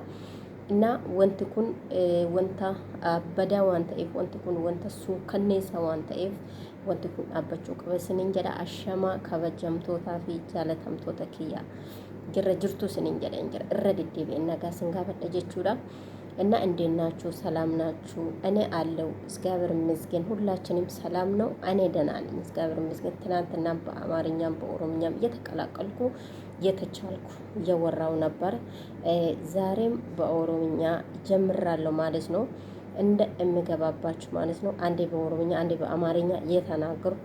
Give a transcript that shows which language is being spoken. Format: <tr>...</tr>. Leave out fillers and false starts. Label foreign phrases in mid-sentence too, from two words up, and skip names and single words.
<om>Innaa wanti kun wanta badaa waan ta'eef wanti kun wanta suukanneessaa waan ta'eef wanti kun dhaabbachuu qaba siniin jedha. Ashamaa kabajamtootaa fi jaalatamtoota kiyyaa jirra jirtu siniin jedha irra deddeebi'ee nagaa sin gaafadha jechuudha.</om> <am>እና እንዴት ናችሁ? ሰላም ናችሁ? እኔ አለው እግዚአብሔር ይመስገን። ሁላችንም ሰላም ነው። እኔ ደህና ነኝ እግዚአብሔር ይመስገን። ትናንትና በአማርኛም በኦሮምኛም እየተቀላቀልኩ እየተቻልኩ እያወራው ነበር። ዛሬም በኦሮምኛ ጀምራለሁ ማለት ነው። እንደ እምገባባችሁ ማለት ነው። አንዴ በኦሮምኛ አንዴ በአማርኛ እየተናገርኩ</am>